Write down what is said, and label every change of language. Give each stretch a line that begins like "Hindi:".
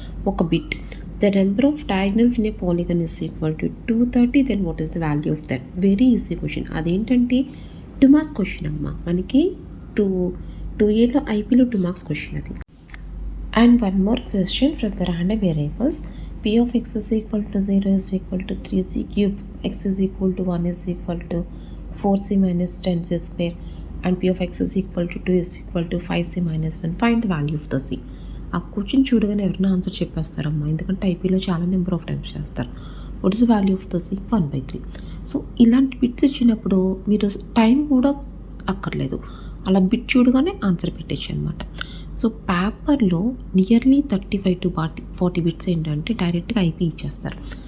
English: ఒక bit, the number of diagonals in a polygon is equal to 230, then what is the value of that? Very easy question.
Telugu: అదేంటంటే 2 marks question అమ్మా. మనకి 2Aలో ఐపీలో 2 marks question అది.
English: And one more question from the random variables. P of x is equal to 0 is equal to 3c cube, x is equal to 1 is equal to 4c minus 10c square, and P of x is equal to 2 is equal to 5c minus 1. Find the value of the c.
Telugu: ఆ question చూడగానే ఎవరైనా answer చెప్పేస్తారమ్మా, ఎందుకంటే ఐపీలో చాలా number of times చేస్తారు.
English: What is the value of the C?
Telugu: 1/3. So ఇలాంటి bits ఇచ్చినప్పుడు మీరు time కూడా అక్కర్లేదు, అలా బిట్ చూడగానే ఆన్సర్ పెట్టచ్చు అనమాట. సో పేపర్లో నియర్లీ 35 to 40 బిట్స్ ఏంటంటే డైరెక్ట్గా ఐపీ ఇచ్చేస్తారు.